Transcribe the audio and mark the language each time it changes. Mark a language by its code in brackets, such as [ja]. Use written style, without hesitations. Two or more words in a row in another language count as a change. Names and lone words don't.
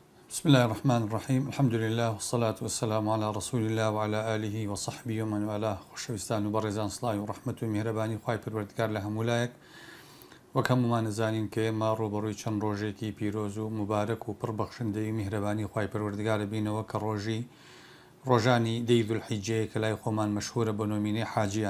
[ar] بسم الله الرحمن الرحيم الحمد لله والصلاة والسلام على رسول الله وعلى آله وصحبه ومن والاه [ckb] خوشویستان و بەڕێزان سڵاوی و ڕەحمەت و میهرەبانی خوای پەروەردگار لە هەمولایەک وەک هەمومان نزانین کە ئێمە ڕوبەڕووی چەند ڕۆژێکی پیرۆز و مبارەک و پڕبەخشندەی و میهرەبانی خوای پەروەردگارە بینەوە کە ڕۆژانی دەی ذولحیجەیە کە لای خۆمان مەشهورە بە نۆمینەی حاجیان.